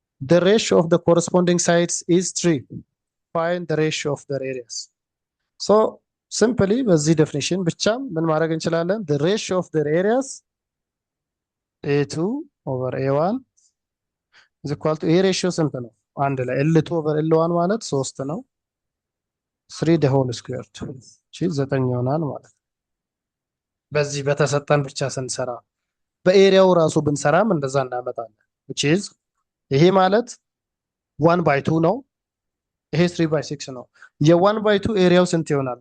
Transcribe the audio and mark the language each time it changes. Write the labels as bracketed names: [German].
[English] The ratio of the corresponding sides is 3. Find the ratio of their areas. So simply [Amharic] በዚህ definition ብቻ ምን ማድረግ እንችላለን? [English] The ratio of their areas A2 over A1 is equal to A ratio [Amharic] ስንት ነው? አንድ ላይ L2 over L1 ማለት 3 ነው። [English] 3 the whole squared [Amharic] እሺ 9 ይሆናል ማለት ነው። በዚህ በተሰጠን ብቻ ስንሰራ በኤሪያው ራሱ ብንሰራም እንደዛ እናመጣለን። [English] which is [Amharic] ይሄ ማለት 1 by 2 ነው። ይሄ 3 by 6 ነው። የ1 by 2 ኤሪያው ስንት ይሆናል?